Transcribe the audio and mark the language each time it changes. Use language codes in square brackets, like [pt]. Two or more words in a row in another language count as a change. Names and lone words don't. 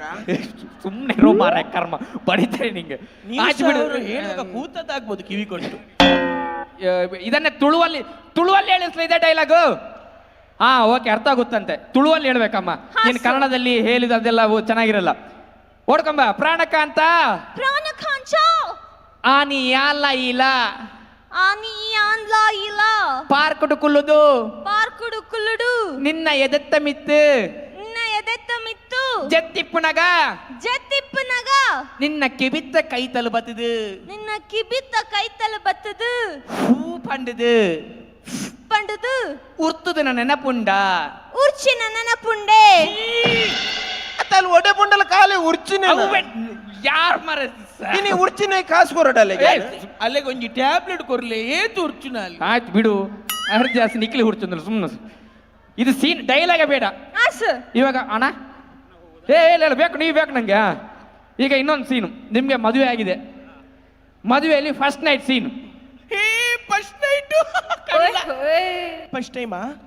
[kn] ಸುಮ್ಮನೆ ಇರು ಮಾರಾಯ ಕರ್ಮ, ಬಡಿತಾರೆ ನಿಂಗೆ. ಕೂತದ್ದಾಗ್ಬೋದು ಕಿವಿ ಕೊಟ್ಟು. ಇದನ್ನೇ ತುಳುವಲ್ಲಿ ಹೇಳಿಸ್ಲ ಇದೆ ಡೈಲಾಗು. ಓಕೆ, ಅರ್ಥ ಆಗುತ್ತಂತೆ. ತುಳುವಲ್ಲಿ ಹೇಳ್ಬೇಕಮ್ಮ. ನೀನು ಕನ್ನಡದಲ್ಲಿ ಹೇಳಿದ ಅದೆಲ್ಲ ಚೆನ್ನಾಗಿರಲ್ಲ. ಓಡ್ಕೊಂಬ. [tcy] ಪ್ರಾಣಕಾಂತ ಆನಿ ಯಾಲ ಇಲ್ಲ ಪಾರ್ಕುಡು ಕುಲ್ಲುದು ನಿನ್ನ ಎದೆತ್ತ ಮಿತ್ತು ಜತ್ತಿಪ್ಪುನಗ ನಿನ್ನ ಕಿಬಿತ್ತ ಕೈತಲು ಬತ್ತದು ಹೂ ಪಂಡದು ಉರ್ತುದು ನೆನಪುಂಡ ಅಲ್ಲಿ ಒಡೆ ಪುಂಡಲ ಕಾಲೇ ಉರ್ಚಿನ ಯಾರು ಮರ ಉರ್ಚಿನ ಕಾಸು ಕೊರಡಲ್ಲ. ಅಲ್ಲಿಗೆ ಒಂಜಿ ಟ್ಯಾಬ್ಲೆಟ್ ಕೊರ್ಲೆ ಏತು ಉರ್ಚಿನ. [kn] ಆಯ್ತು ಬಿಡು, ಅರ್ಧ ಜಾಸ್ತಿ ನಿಕ್ಲಿ ಹುಡ್ಚಂದ್ರ ಸುಮ್ಮನೆ. ಇದು [en] scene dialogue [kn] ಬೇಡ ಇವಾಗ ಅಣ್ಣ. ಇಲ್ಲ ಬೇಕು, ನೀವು ಬೇಕು ನಂಗೆ. ಈಗ ಇನ್ನೊಂದು ಸೀನು. ನಿಮ್ಗೆ ಮದುವೆ ಆಗಿದೆ, ಮದುವೆಯಲ್ಲಿ [en] first night scene. first time?